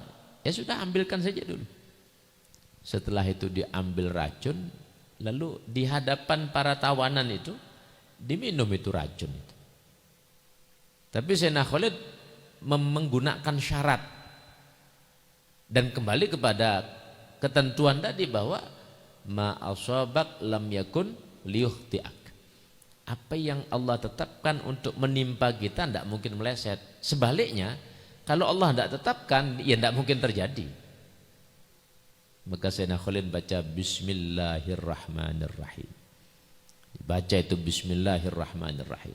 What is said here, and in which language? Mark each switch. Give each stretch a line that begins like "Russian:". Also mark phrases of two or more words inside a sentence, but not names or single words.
Indonesian: Ya sudah, ambilkan saja dulu. Setelah itu diambil racun, lalu di hadapan para tawanan itu diminum itu racun itu. Tapi Sayyidina Khalid menggunakan syarat dan kembali kepada ketentuan tadi bahwa
Arabic: ما أصابك لم يكن ليخطئك.
Indonesian: Apa yang Allah tetapkan untuk menimpa kita tidak mungkin meleset. Sebaliknya, kalau Allah tidak tetapkan, ya tidak mungkin terjadi. Maka Sayyidina Khalid baca Bismillahirrahmanirrahim. Baca itu Bismillahirrahmanirrahim.